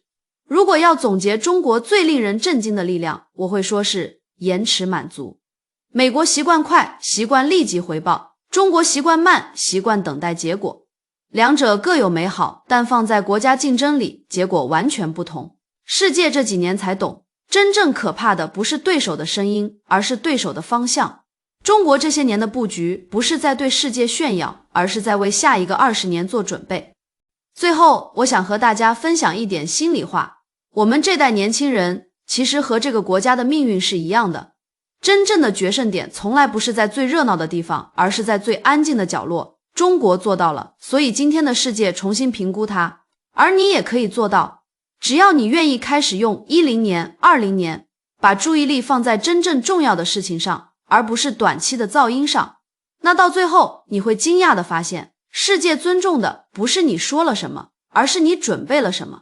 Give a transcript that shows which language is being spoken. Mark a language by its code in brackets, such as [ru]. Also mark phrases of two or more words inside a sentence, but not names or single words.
[zh] 如果要總結中國最令人震驚的力量，我會說是延遲滿足。美國習慣快，習慣立即回報；中國習慣慢，習慣等待結果。兩者各有美好，但放在國家競爭裡，結果完全不同。世界這幾年才懂，真正可怕的不是對手的聲音，而是对手的方向。中國這些年的布局不是在對世界炫耀，而是在為下一個20年做準備。最後，我想和大家分享一點心裡話，我們這代年輕人其實和這個國家的命運是一樣的。真正的決勝點從來不是在最熱鬧的地方，而是在最安靜的角落。中國做到了，所以今天的世界重新評估它，而你也可以做到。只要你願意開始用10年、20年，把注意力放在真正重要的事情上，而不是短期的噪音上，那到最後你會驚訝地發現，世界尊重的不是你說了什麼，而是你準備了什麼。